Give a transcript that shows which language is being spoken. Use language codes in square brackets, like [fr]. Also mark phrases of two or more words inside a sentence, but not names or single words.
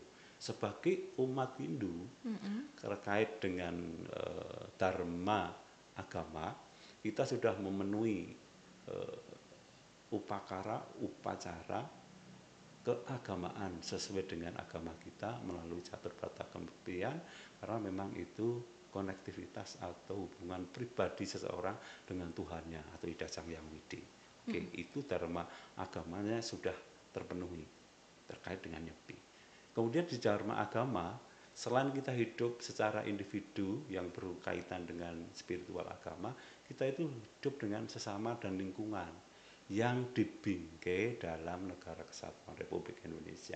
[id] Sebagai umat Hindu, terkait dengan dharma agama, kita sudah memenuhi upacara keagamaan sesuai dengan agama kita melalui catur berata penyepian, karena memang itu konektivitas atau hubungan pribadi seseorang dengan Tuhannya atau Ida Sang Hyang Widi. Oke, itu dharma agamanya sudah terpenuhi terkait dengan Nyepi. Kemudian di dharma agama, selain kita hidup secara individu yang berkaitan dengan spiritual agama, kita itu hidup dengan sesama dan lingkungan yang dibingkai dalam Negara Kesatuan Republik Indonesia.